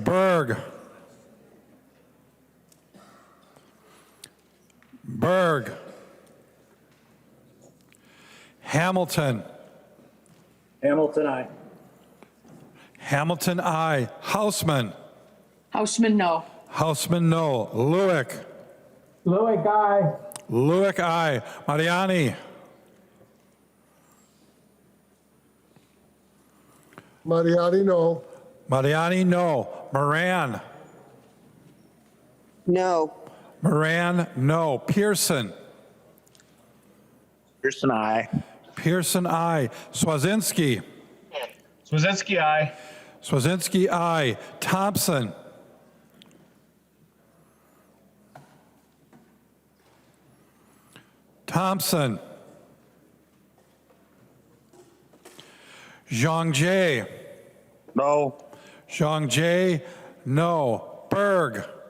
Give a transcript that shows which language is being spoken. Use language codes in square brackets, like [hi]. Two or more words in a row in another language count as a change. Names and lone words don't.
[en] Berg. Berg. Hamilton. Hamilton, aye. Hamilton, aye. Hausman. Hausman, no. Hausman, no. Lewick. Lewick, aye. Lewick, aye. Mariani. Mariani, no. Mariani, no. Moran. No. Moran, no. Pearson. Pearson, aye. Pearson, aye. Swazinski. Swazinski, aye. Swazinski, aye. Thompson. Thompson. Zhang Jie. No. Zhang Jie, no. Berg.